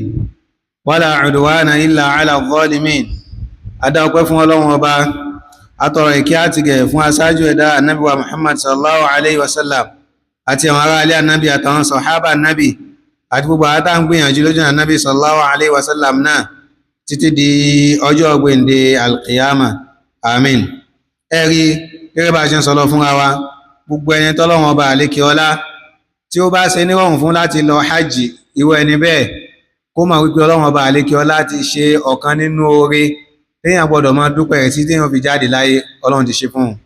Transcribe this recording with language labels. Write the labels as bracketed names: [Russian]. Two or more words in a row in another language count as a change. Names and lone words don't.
[Arabic] ولا عدوان إلا على الظالمين أدعوكم [Yoruba] فún Ọlọ́run Ọba atọrọ ìkẹ́ àti gẹ̀ fún aṣáájú ẹ̀dá Ànábì wa Muhammad sallallahu [Arabic] عليه وسلم [Yoruba] àti àwọn ará ilé Ànábì àtàwọn sàhábà Ànábì àti gbogbo àtà ń gbìyànjú lójú Ànábì [Arabic] صلى الله عليه وسلم [Yoruba] náà títí di ọjọ́ ọgbẹ̀ndé alqiyama amin ẹ̀rí gẹ́gẹ́ bá ṣe ń sọ̀rọ̀ fún wa gbogbo ẹni tọ́lọ́run ọba àlékè ọlá tí ó bá ṣe nírọ̀rùn fún láti lọ hajj irú ẹni bẹ́ẹ̀ kó máa wípé Ọlọ́run ọba àlékè ọlá ti ṣe ọ̀kan nínú oore téèyàn gbọ́dọ̀ máa dúpẹ́ rẹ̀ sí téèyàn fi jáde láyé Ọlọ́run ti ṣe fún un.